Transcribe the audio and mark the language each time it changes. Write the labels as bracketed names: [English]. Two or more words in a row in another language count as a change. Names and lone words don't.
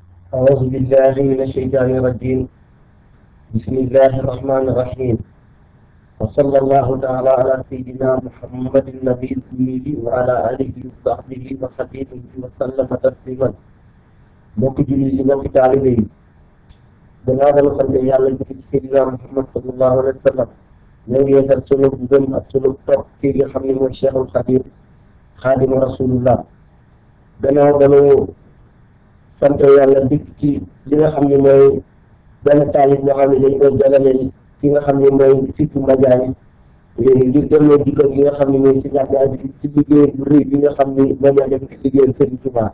[Arabic] أعوذ بالله من الشيطان الرجيم. بسم الله الرحمن الرحيم. وصلى الله تعالى على سيدنا محمد النبي الأمي وعلى آله وصحبه وخديمه وسلم تسليما. [Wolof] mbokki jullit yi mbokki taalibe yi gannaaw ba sant yàlla ci Seydina Muhammad [Arabic] صلى الله عليه وسلم [Wolof] ñoo ngi yeesal sunu gëm ak sunu topp kii nga xam ne mooy Cheikhul Xadim Xaadimu Rasulullah. gannaaw ba nu sant yàlla dikk ci li nga xam ne mooy benn taalif boo xam ne dañ koy jàllale ki nga xam ne mooy Siteu Madiagne ngir delloo dikkal gi nga xam ne mooy si Madiagne ci liggéey bu rëy bi nga xam ne Madiagne def ci liggéeyal Serigne Touba.